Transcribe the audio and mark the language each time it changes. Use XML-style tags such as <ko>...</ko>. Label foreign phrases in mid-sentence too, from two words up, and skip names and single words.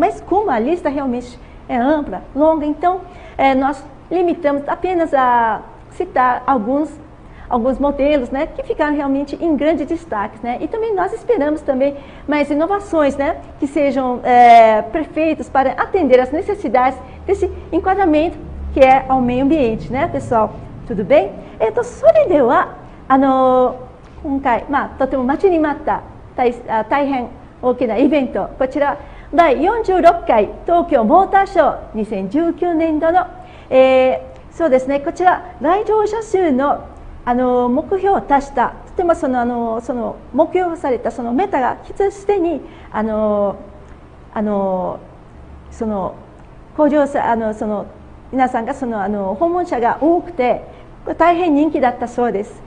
<pt>Mas como a lista realmente é ampla, longa, então nós limitamos apenas a citar alguns modelos, né, que ficaram realmente em grande destaque, né? E também nós esperamos também mais inovações, né, que sejam perfeitas para atender às necessidades desse enquadramento que é ao meio ambiente, né, pessoal? Tudo bem?</pt> <ja>それでは今回とても待ちに待った大変大きなイベント、こちら第46回東京モーターショー2019年度の、そうですね、こちら来場者数の目標を達した、とてもその目標されたそのメタがすでにこ工場さ皆さんが訪問者が多くて大変人気だったそうです。</ja>